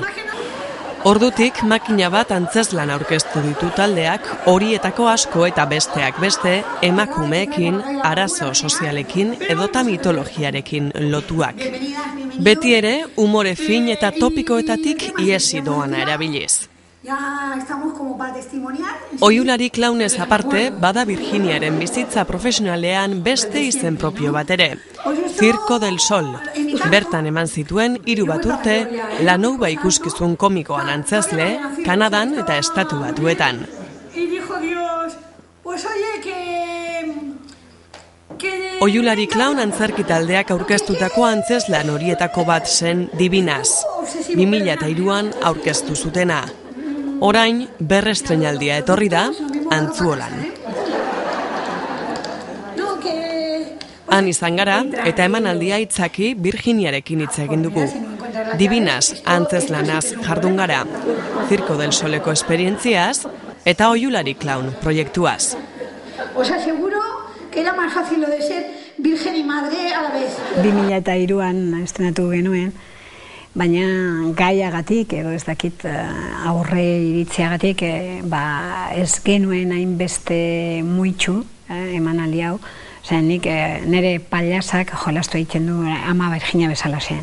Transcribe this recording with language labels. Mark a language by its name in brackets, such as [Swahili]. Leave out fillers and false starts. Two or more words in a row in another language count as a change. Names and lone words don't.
[Basque] Ordutik makina bat antzezlan aurkeztu ditu taldeak, horietako asko eta besteak beste emakumeekin, arazo sozialekin edota mitologiarekin lotuak. Beti ere, umore fin eta topikoetatik iesi doana erabiliz. Oiulari Klaunez aparte, bada Virginiaren bizitza profesionalean beste izen propio bat ere. Circo del Sol. Bertan eman zituen 3 urte Lanouba ikuskizun komikoan antzezle, Kanadan eta Estatu Batuetan. Oiulari Klaun antzerki taldeak aurkeztutako antzezlan horietako bat zen Divinas. 2003an aurkeztu zutena. Orain, berrestreinaldia etorri da, Antzuolan. Han izan gara, eta emanaldia itzaki Virginiarekin hitz egin dugu. Divinas antzezlanaz jardun gara, Circo del Soleko esperientziaz, eta Oiulari Klaun proiektuaz. [Spanish] Os aseguro que era más fácil lo de ser virgen y madre a la vez. [Basque] 2003an estrenatu genuen, baina gaiagatik, edo ez dakit aurre iritziagatik, ez genuen hainbeste muitxu emanaldi hau. Osea, nik nire pailasak jolastu egiten du ama Virginia bezalaxe.